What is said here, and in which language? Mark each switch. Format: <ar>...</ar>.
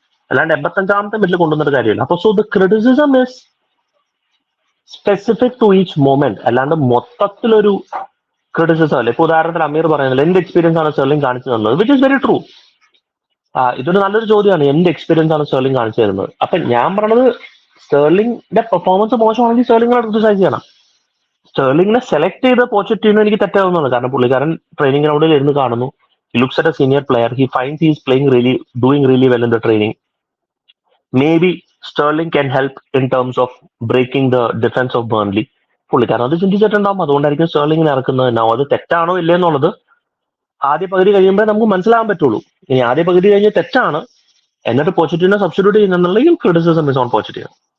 <ml>അല്ലാണ്ട് 85ാമത്തെ മിനിറ്റിൽ കൊണ്ടുവന്നിട്ട് കാര്യമില്ല. അപ്പൊ</ml> <en>so the criticism is specific to each moment,</en> <ml>അല്ലാണ്ട് മൊത്തത്തിലൊരു ക്രിറ്റിസിസം അല്ല. ഇപ്പൊ ഉദാഹരണത്തിന് അമീർ പറയുന്നത് എന്ത് എക്സ്പീരിയൻസ് ആണ് സ്റ്റേർലിംഗ് കാണിച്ചു തന്നത്,</ml> <en>Which is very true.</en> <ml>ഇതൊരു നല്ലൊരു ചോദ്യമാണ്, എന്ത് എക്സ്പീരിയൻസ് ആണ് സ്റ്റേർലിംഗ് കാണിച്ചു തരുന്നത്. അപ്പൊ ഞാൻ പറഞ്ഞത് സ്റ്റേർലിംഗിന്റെ പെർഫോമൻസ് മോശമാണെങ്കിൽ സ്റ്റേർലിംഗിനെ ക്രിറ്റിസൈസ് ചെയ്യണം. സ്റ്റേർലിംഗിനെ സെലക്ട് ചെയ്ത പോച്ചറ്റീനോ എനിക്ക് തെറ്റാവുന്നതാണ്. കാരണം പുള്ളിക്കാരൻ ട്രെയിനിങ് ഗ്രൗണ്ടിൽ ഇരുന്ന് കാണുന്നു,</ml> <en>he looks at a senior player, he finds he is playing really, doing really well in the training. Maybe Sterling can help in terms of breaking the defence of Burnley.</en> <ml>പുള്ളിക്കാരൻ അത് ചിന്തിച്ചിട്ടുണ്ടാവും, അതുകൊണ്ടായിരിക്കും സ്റ്റേർലിംഗിനെ ഇറക്കുന്നത്. അത് തെറ്റാണോ ഇല്ലേ എന്നുള്ളത് ആദ്യ പകുതി കഴിയുമ്പോൾ നമുക്ക് മനസ്സിലാകാൻ പറ്റുള്ളൂ. ഇനി ആദ്യ പകുതി കഴിഞ്ഞ് തെറ്റാണ്, എന്നിട്ട് പോച്ചിറ്റിനെ സബ്സ്റ്റിറ്റ്യൂട്ട് ചെയ്യുന്നുണ്ടെങ്കിൽ</ml> <en>Criticism is on positive.</en>